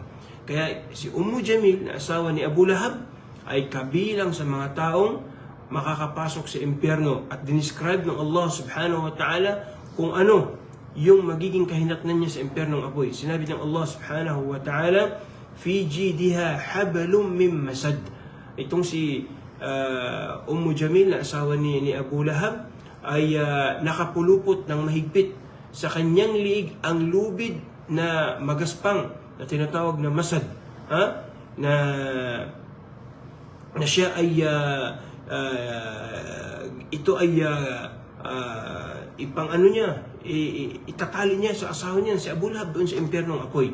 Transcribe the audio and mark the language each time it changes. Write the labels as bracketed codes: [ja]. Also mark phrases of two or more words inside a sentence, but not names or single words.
[tl] Kaya si Ummu Jamil, na asawa ni Abu Lahab, ay kabilang sa mga taong makakapasok sa impyerno, at dinescribe ng Allah [ar] سبحانه وتعالى [tl] kung ano yung magiging kahinatnan niya sa impyernong apoy. Sinabi ng [ar] الله سبحانه وتعالى، في جيدها حبل من مسد. [tl] Itong si Ummu Jamil, na asawa ni Abu Lahab, ay nakapulupot ng mahigpit sa kanyang liig ang lubid na magaspang na tinatawag na masad, na siya ay ito ay ipang ano niya, itatali niya sa asawa niya, si Abu Lahab, doon sa impyernong apoy.